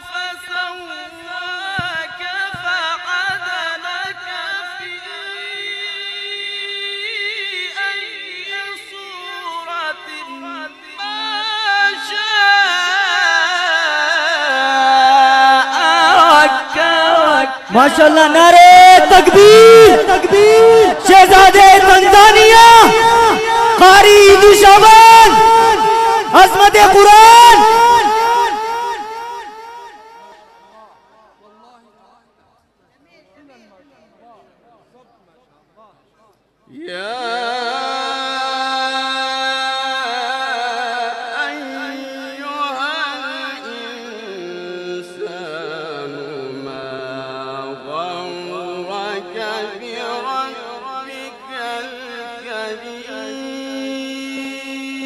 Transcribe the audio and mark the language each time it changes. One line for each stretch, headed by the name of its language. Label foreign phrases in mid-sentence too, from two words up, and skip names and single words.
Arabic: فسواك فعدلك في أي صورة ما شاء ركبك माशाल्लाह।
Urdu: نعرۂ تکبیر، شہزادے تنزانیہ قاری عیدی شاباش، عظمت قرآن.
Arabic: يا أيها الإنسان ما غرك بربك الكريم